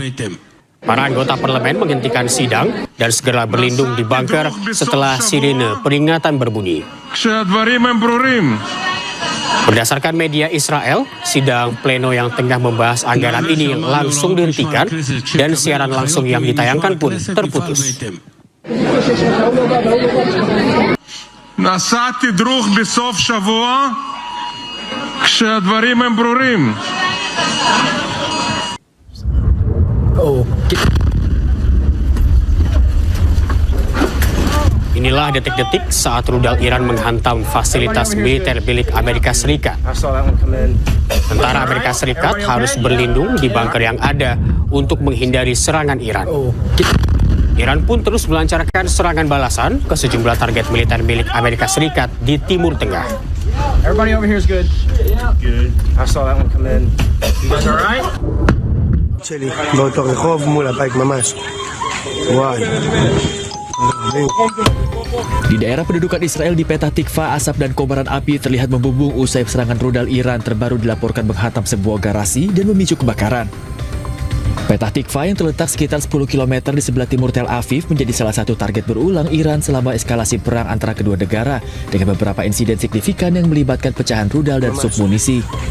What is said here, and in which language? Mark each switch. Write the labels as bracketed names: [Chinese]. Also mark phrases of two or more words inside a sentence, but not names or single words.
[Indonesian] Para anggota parlemen menghentikan sidang dan segera berlindung di bunker setelah sirine peringatan berbunyi. Berdasarkan media Israel, sidang pleno yang tengah membahas anggaran ini langsung dihentikan dan siaran langsung yang ditayangkan pun terputus. [Hebrew] נעשה תדרוך בסוף שבוע כשהדברים הם ברורים. [Indonesian] Inilah detik-detik saat rudal Iran menghantam fasilitas militer milik Amerika Serikat. Tentara Amerika Serikat harus berlindung di bunker yang ada untuk menghindari serangan Iran. Iran pun terus melancarkan serangan balasan ke sejumlah target militer milik Amerika Serikat di Timur Tengah. [English] Everybody over here is good. Yeah. Good. I saw that one come in. You guys all right? [Hebrew] שלי, באותו רחוב מול הבית ממש. וואי. [Indonesian] Di daerah pendudukan Israel di Petah Tikva, asap dan kobaran api terlihat membumbung usai serangan rudal Iran terbaru dilaporkan menghantam sebuah garasi dan memicu kebakaran. Petah Tikva yang terletak sekitar 10 km di sebelah timur Tel Aviv menjadi salah satu target berulang Iran selama eskalasi perang antara kedua negara dengan beberapa insiden signifikan yang melibatkan pecahan rudal dan submunisi.